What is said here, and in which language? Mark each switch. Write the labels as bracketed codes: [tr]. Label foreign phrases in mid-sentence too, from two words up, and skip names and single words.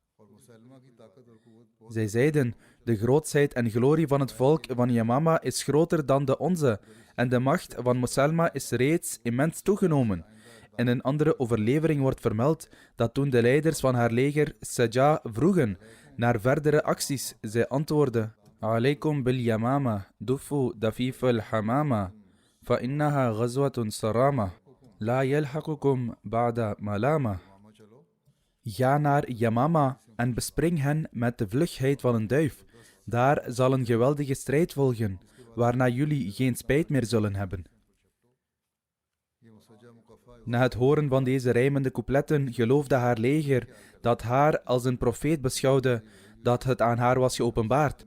[nl] Zij zeiden: de grootsheid en glorie van het volk van Yamama is groter dan de onze en de macht van Moselma is reeds immens toegenomen. In een andere overlevering wordt vermeld dat toen de leiders van haar leger Sajjah vroegen naar verdere acties, zij antwoordde: [ar] عليكم باليمامة دفوا دفيف الحمامة فإنها غزوة صرامة لا يلحقكم بعدها ملامة. [nl] Ga naar Yamama en bespring hen met de vlugheid van een duif. Daar zal een geweldige strijd volgen, waarna jullie geen spijt meer zullen hebben. Na het horen van deze rijmende coupletten geloofde haar leger dat haar als een profeet beschouwde, dat het aan haar was geopenbaard.